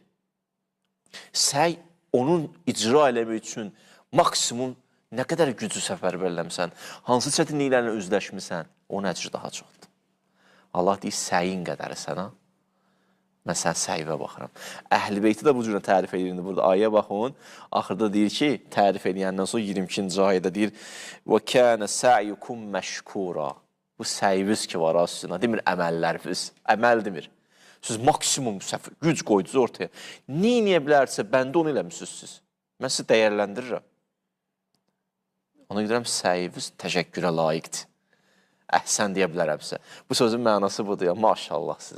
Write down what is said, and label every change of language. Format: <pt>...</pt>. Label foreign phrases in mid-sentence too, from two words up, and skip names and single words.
<az>Səy onun icra eləmək üçün maksimum nə qədər gücü səfərbərləmsən, hansı çətinliklərlə üzləşmirsən, onun əcri daha çoxdur. Allah deyir, səyin qədəri sənə. Mən sən səyivə baxıram. Əhl-i Beyti də bu cürə tərif edirdi. Burada ayə baxın, axırda deyir ki, tərif edəndən sonra 22-ci ayədə deyir,</az> <ar>وَكَانَ سَعْيُكُمْ مَشْكُورًا.</ar> <az>Bu səyviz ki var aslında, demir əməlləriniz, əməl demir. Siz maksimum güc qoydunuz ortaya. Niyə bilərsə, bəndə onu eləmişsiniz siz. Mən sizi dəyərləndirirəm. Ona görəm, səyiviz təşəkkürə layiqdir. Əhsən deyə bilərəm sizə. Bu sözün mənası budur ya, maşallah sizə.</az>